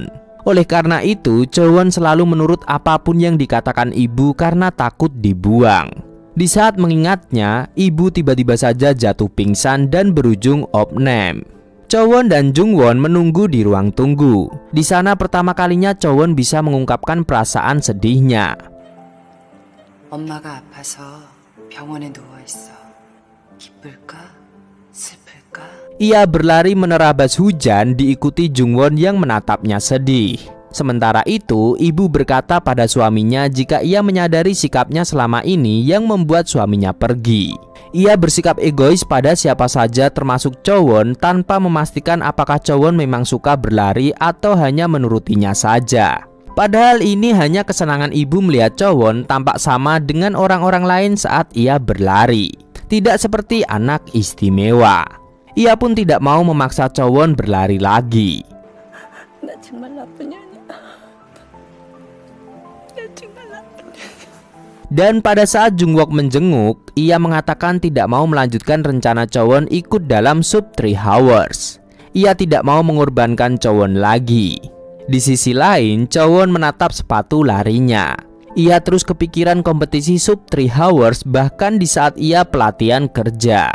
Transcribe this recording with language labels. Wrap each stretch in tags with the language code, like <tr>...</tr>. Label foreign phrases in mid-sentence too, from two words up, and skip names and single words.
<id>Oleh karena itu, Chowon selalu menurut apapun yang dikatakan ibu karena takut dibuang. Di saat mengingatnya, ibu tiba-tiba saja jatuh pingsan dan berujung opname. Chowon dan Jungwon menunggu di ruang tunggu. Di sana pertama kalinya Chowon bisa mengungkapkan perasaan sedihnya.</id> <ko>엄마가 아파서 병원에 누워 있어. 기쁠까? 슬플까?</ko> <id>Ia berlari menerabas hujan diikuti Jungwon yang menatapnya sedih. Sementara itu, ibu berkata pada suaminya jika ia menyadari sikapnya selama ini yang membuat suaminya pergi. Ia bersikap egois pada siapa saja termasuk Chowon tanpa memastikan apakah Chowon memang suka berlari atau hanya menurutinya saja. Padahal ini hanya kesenangan ibu melihat Chowon tampak sama dengan orang-orang lain saat ia berlari. Tidak seperti anak istimewa. Ia pun tidak mau memaksa Chowon berlari lagi.</id> <ko>나 정말 나쁜 년이야. 나 정말 나쁜 년이야.</ko> <id>Dan pada saat Jungwook menjenguk, ia mengatakan tidak mau melanjutkan rencana Chowon ikut dalam sub 3 Hours. Ia tidak mau mengorbankan Chowon lagi. Di sisi lain, Chowon menatap sepatu larinya. Ia terus kepikiran kompetisi sub 3 Hours bahkan di saat ia pelatihan kerja.</id>